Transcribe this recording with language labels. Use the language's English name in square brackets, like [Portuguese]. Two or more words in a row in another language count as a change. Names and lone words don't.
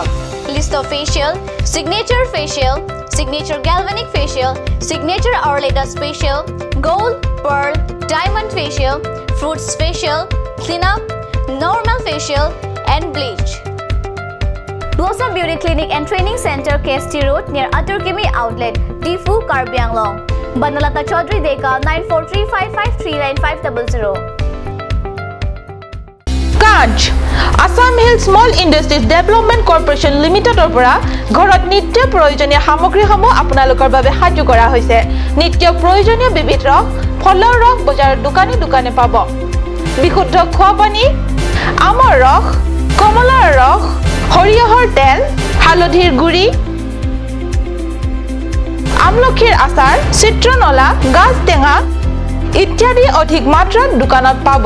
[English] List of facial: signature facial, signature galvanic facial, signature Auraleda facial, gold, pearl, diamond facial, fruits facial, cleanup, normal facial and bleach. Blossom Beauty Clinic and Training Center, KST Road near Aturkimi Outlet, Tifu, Karbi Anglong. Banalata Chaudhary Deka 9435539500. [Assamese] Kanch Assamese Small Industries Development Corporation Limited opera ঘৰত নিত্য প্ৰয়োজনীয় সামগ্ৰীসমূহ আপোনালোকৰ বাবে সাজু কৰা হৈছে নিত্য প্ৰয়োজনীয় বিবিধ ৰস ফলৰ ৰস বজাৰৰ দোকানে পাব বিশুদ্ধ খোৱা পানী আমৰ ৰস কমলাৰ ৰস হৰিহৰ তেল হালধিৰ গুৰি আমলখিৰ আচাৰ চিত্ৰনলা গাজ টেঙা ইত্যাদি অধিক মাত্ৰাত দোকানত পাব